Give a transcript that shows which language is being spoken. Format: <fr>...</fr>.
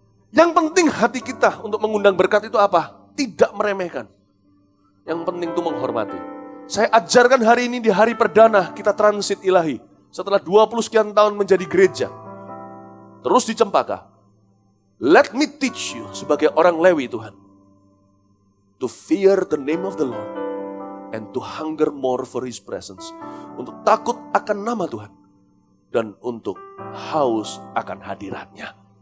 <id>Yang penting hati kita untuk mengundang berkat itu apa? Tidak meremehkan. Yang penting itu menghormati. Saya ajarkan hari ini di hari perdana kita transit ilahi. Setelah 20 sekian tahun menjadi gereja. Terus di Cempaka.</id> <en>Let me teach you</en> <id>sebagai orang Lewi Tuhan.</id> <en>To fear the name of the Lord. And to hunger more for His presence.</en> <id>Untuk takut akan nama Tuhan. Dan untuk haus akan hadiratnya.</id>